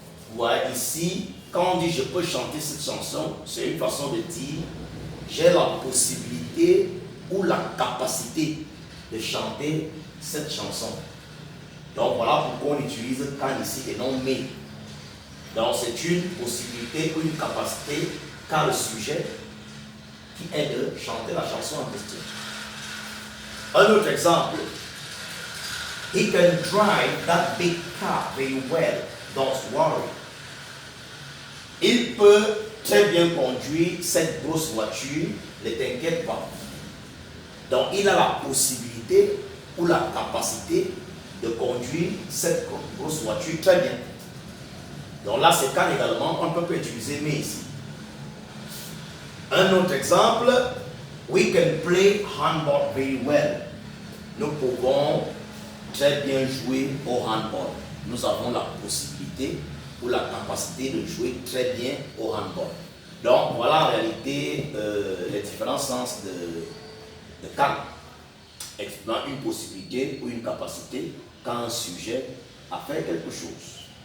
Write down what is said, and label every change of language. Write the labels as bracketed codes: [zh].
[fr] Vous voyez ici, quand on dit je peux chanter cette chanson, c'est une façon de dire j'ai la possibilité ou la capacité de chanter cette chanson. Donc voilà pourquoi on utilise can ici et non mais. Donc c'est une possibilité ou une capacité qu'a le sujet qui est de chanter la chanson en question. Un autre exemple. [en] He can drive that big car very well. Don't worry. [fr] Il peut très bien conduire cette grosse voiture. Ne t'inquiète pas. Donc il a la possibilité ou la capacité de conduire cette grosse voiture très bien. Donc là c'est can également. On peut utiliser mais ici. Un autre exemple. [en] We can play handball very well. [fr] Nous pouvons très bien jouer au handball. Nous avons la possibilité ou la capacité de jouer très bien au handball. Donc voilà en réalité les différents sens de can. Exprimant une possibilité ou une capacité quand un sujet a fait quelque chose.